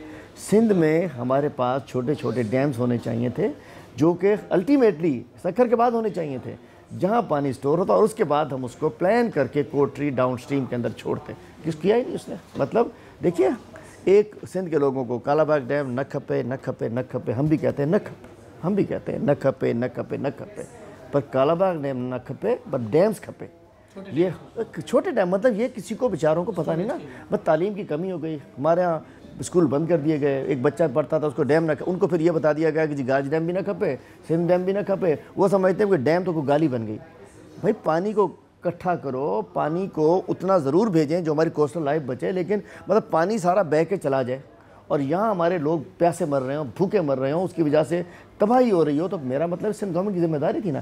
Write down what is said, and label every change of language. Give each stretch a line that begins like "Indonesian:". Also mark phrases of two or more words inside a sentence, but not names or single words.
Urdu: سندھ میں ہمارے پاس چھوٹے چھوٹے ڈیمز ہونے چاہیے تھے جو کہ الٹیمیٹلی سکھر کے بعد ہونے چاہیے تھے، جہاں پانی سٹور ہوتا اور اس کے بعد ہم اس کو پلان کر کے کوٹری
English: down stream
Urdu: کے اندر چھوڑتے. کس کیا ہی نہیں اس نے۔ مطلب دیکھیے، ایک سندھ کے لوگوں کو کالاباغ ڈیم
Sindhi: न खपे न खपे न खपे,
Urdu: ہم بھی کہتے ہیں
Sindhi: न खपे,
Urdu: ہم بھی کہتے ہیں
Sindhi: न खपे न खपे न खपे,
Urdu: پر کالاباغ ڈیم
Sindhi: न खपे
Urdu: پر ڈیمز کھپے. یہ چھوٹے ڈیم، مطلب یہ کسی کو بیچاروں کو پتا نہیں نا. بس تعلیم کی کمی ہو گئی، ہمارے یہاں سکول بند کر دیے گئے. ایک بچہ پڑھتا تھا اس کو ڈیم نہ، ان کو پھر یہ بتا دیا گیا کہ جی گاج ڈیم بھی
Sindhi: ना खपे,
Urdu: سندھ ڈیم بھی
Sindhi: ना खपे।
Urdu: وہ سمجھتے ہیں کہ ڈیم تو کوئی گالی بن گئی۔ بھائی پانی کو اکٹھا کرو، پانی کو اتنا ضرور بھیجیں جو ہماری
English: coastal life
Urdu: بچے، لیکن مطلب پانی سارا بہہ کے چلا جائے اور یہاں ہمارے لوگ پیاسے مر رہے ہوں، بھوکے مر رہے ہوں، اس کی وجہ سے تباہی ہو رہی ہو، تو میرا مطلب سندھ گورنمنٹ کی ذمہ داری تھی نا.